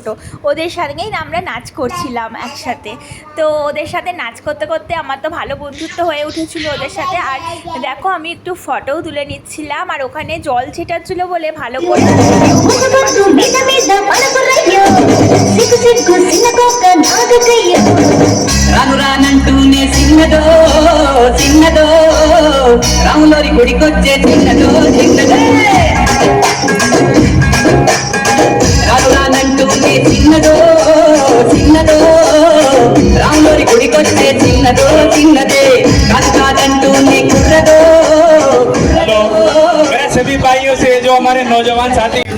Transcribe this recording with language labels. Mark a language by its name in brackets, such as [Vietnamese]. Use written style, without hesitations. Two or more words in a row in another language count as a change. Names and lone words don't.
[Bangla] ওদের সাথেই আমরা নাচ করছিলাম একসাথে। তো ওদের সাথে নাচ করতে করতে আমার তো ভালো বন্ধুত্ব হয়ে উঠেছিল ওদের সাথে। আর দেখো আমি একটু ফটোও তুলে নিচ্ছিলাম, আর ওখানে জল ছিটাচ্ছিল বলে ভালো করে [Telugu] రాములోరి గుడికొచ్చే చిన్నదో చిన్నదే రానురానంటూనే చిన్నదో చిన్నదో రాములోరి గుడికొచ్చే చిన్నదో చిన్నదే కాదు కాదంటూనే కుర్రదో [Hindi] हेलो मेरे सभी भाइयों से जो हमारे नौजवान साथी